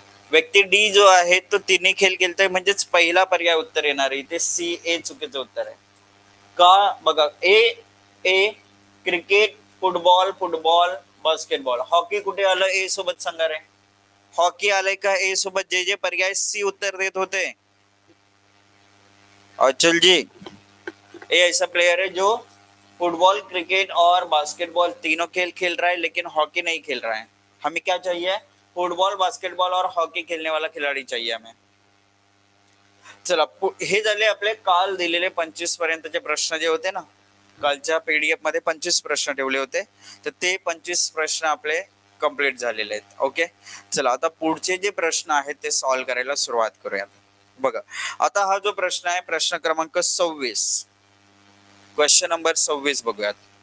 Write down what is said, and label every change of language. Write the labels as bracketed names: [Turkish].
[Marathi] व्यक्ती डी जो आहे तो तिन्ही खेळ खेळतोय, म्हणजेच पहिला पर्याय उत्तर येणार आहे. इथे सी ए चुकीचं उत्तर आहे. का बघा, ए ए cricket, football, football basketball, hockey कुठे आलं ए सोबत सांगा रे, हॉकी आलंय का ए सोबत? जे जे पर्याय सी उत्तर देत होते, [Hindi] अचल जी, ए ऐसा प्लेयर है जो फुटबॉल क्रिकेट और बास्केटबॉल तीनों खेल खेल रहा है, लेकिन हॉकी नहीं खेल रहा है. हमें क्या चाहिए, फुटबॉल बास्केटबॉल और हॉकी खेलने वाला खिलाडी चाहिए हमें. [Marathi] चला हे झाले आपले काल दिलेले 25 पर्यंतचे प्रश्न जे होते ना, कालच्या पीडीएफ मध्ये 25 प्रश्न ठेवले होते, तर ते 25 प्रश्न आपले कंप्लीट झालेले आहेत. ओके, चला आता पुढचे जे प्रश्न आहेत ते सॉल्व्ह करायला सुरुवात करूयात. बघा आता हा जो प्रश्न आहे, प्रश्न क्रमांक 26, क्वेश्चन नंबर 26 बघूयात.